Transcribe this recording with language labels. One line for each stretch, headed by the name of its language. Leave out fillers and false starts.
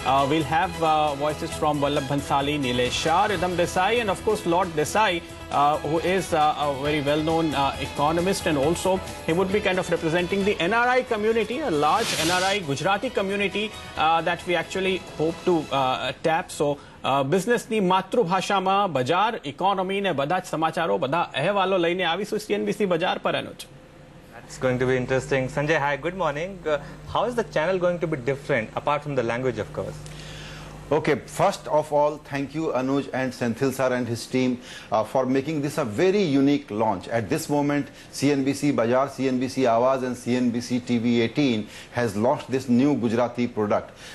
English: We'll have voices from Vallabh Bhansali, Nilesh Shah, Ridham Desai, and of course Lord Desai, who is a very well-known economist, and also he would be kind of representing the NRI community, a large NRI Gujarati community that we actually hope to tap.
Gujarati: So બિઝનેસની માતૃભાષામાં બજાર, economy ને બધા જ સમાચારો, બધા અહેવાલો લઈને આવીશું CNBC બજાર પર. અનુજ,
English: That's going to be interesting. Sanjay, hi, good morning. How is the channel going to be different apart from the language, of course? Okay, first of all, thank you Anuj and Senthil sir and his team for making this a very unique launch. At this moment, CNBC Bazaar, CNBC Awaaz and CNBC TV 18 has launched this new Gujarati product.